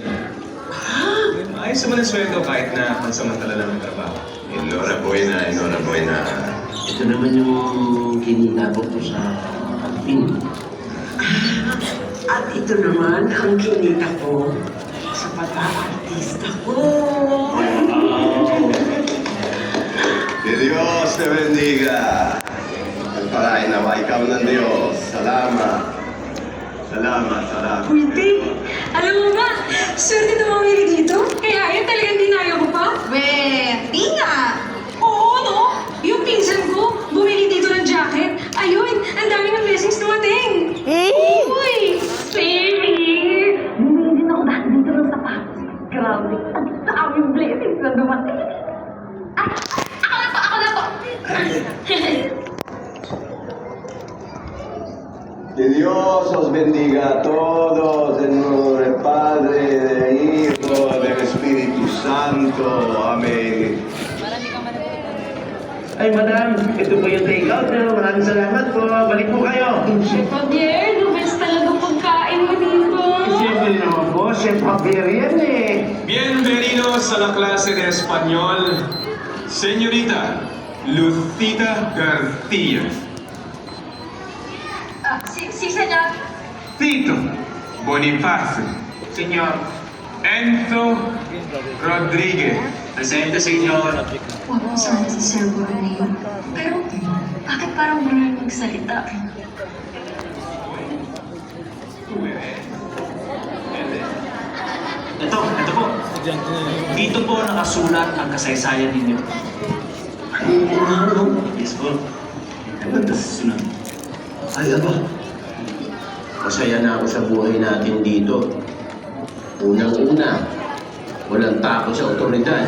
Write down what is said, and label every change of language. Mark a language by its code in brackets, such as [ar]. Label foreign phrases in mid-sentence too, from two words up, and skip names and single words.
[tl] Ayos naman ang sweldo kahit na pansamantala lang ang trabaho. [es] Enhorabuena. [tl] Ito naman yung kinita ko sa acting. At ito naman ang kinita ko sa pag-aartista ko. [es] Que Dios te bendiga. [tl] Pagpalain nawa ikaw ng Diyos. Salamat. Wait, alam mo ba, swerte na mamili dito. Kaya yun talagang dinayo ko pa. Di nga. Oo, no? Yung pinsan ko, bumili dito ng jacket. Ayun, ang dami ng blessings dumating. Uy, Baby! Bumili din ako dahil dito ng sapatos. Grabe, ang daming blessings na dumating. Ako na po. [es] Que Dios os bendiga a todos en nombre del Padre, del Hijo, del Espíritu Santo. Amén. [tl] Ay, madam, ito po yung take-out na. Maraming salamat po. Balik po kayo. Javier, [en] the best [tl] talaga pagkain mo dito. Siyempre naman po, Chef Javier yan eh. [es] Bienvenidos a la clase de español, señorita Lucita García. Sí, señor. Tito Bonifacio. Senyor, Enzo Rodríguez. presente, senyor. [tl] Huwag mo sana si Sir Borneo. Pero, bakit parang blur magsalita? [es] Tú eres. Él es. [tl] Ito po. Dito po nakasulat ang kasaysayan ninyo. Yes po. Ito susunod. Ay, aba. Masaya na ako sa buhay natin dito. Unang-una, walang takot sa otoridad.